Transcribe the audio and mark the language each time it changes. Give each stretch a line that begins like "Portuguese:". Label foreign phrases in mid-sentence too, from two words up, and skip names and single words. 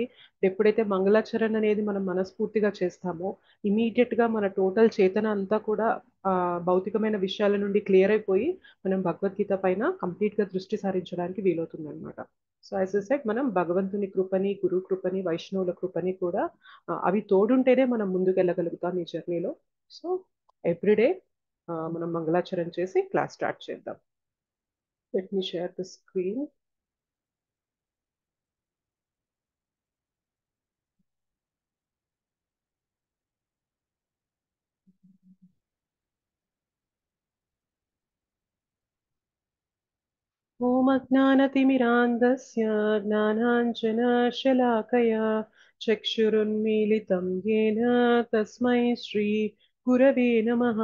Telugu: ఎప్పుడైతే మంగళాచరణ అనేది మనం మనస్ఫూర్తిగా చేస్తామో ఇమీడియట్ గా మన టోటల్ చేతన అంతా కూడా భౌతికమైన విషయాల నుండి క్లియర్ అయిపోయి మనం భగవద్గీత పైన కంప్లీట్ గా దృష్టి సారించడానికి వీలవుతుంది అనమాట.
English: so as a set
Telugu: మనం భగవంతుని కృపని, గురు కృపని, వైష్ణవుల కృపని కూడా అవి తోడుంటేనే మనం ముందుకు వెళ్ళగలుగుతాం ఈ జర్నీలో.
English: so everyday
Telugu: మనం మంగళాచరణ చేసి
English: class start
Telugu: చేద్దాం.
English: let me share the screen.
Sanskrit: ॐ अज्ञानतिमिरान्धस्य ज्ञानाञ्जनशलाकया चक्षुरुन्मीलितं येन तस्मै श्रीगुरवे नमः.